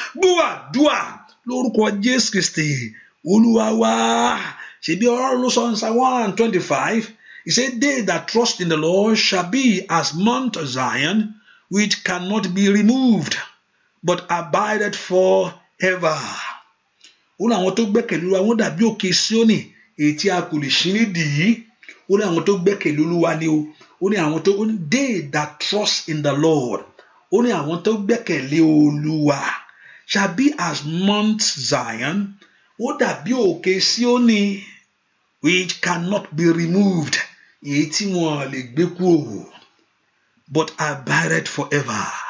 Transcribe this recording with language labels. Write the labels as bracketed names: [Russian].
[Yoruba] Gbọ́ àdúrà lórúkọ Jésù Kristi Olúwa wa. Ṣebí Ọlọ́run ló sọ ní Psalm 125. [English] He said, they that trust in the Lord shall be as Mount Zion, which cannot be removed, but abideth forever. [Yoruba] Ó ní àwọn tó gbẹ́kẹ̀lé Olúwa wọ́n dàbí òkè Síónì èyí tí a kò lè ṣí nídìí. Ó ní àwọn tó gbẹ́kẹ̀lé Olúwa ni o. Ó ní àwọn tó, [English] they that trust in the Lord. [Yoruba] Ó ní àwọn tó gbẹ́kẹ̀lé Olúwa [English] shall be as Mount Zion. [Yoruba] Ó dàbí òkè Síónì [English] which cannot be removed. [Yoruba] Èyí tí wọ́n lè gbé kúrò. [English] But abideth forever.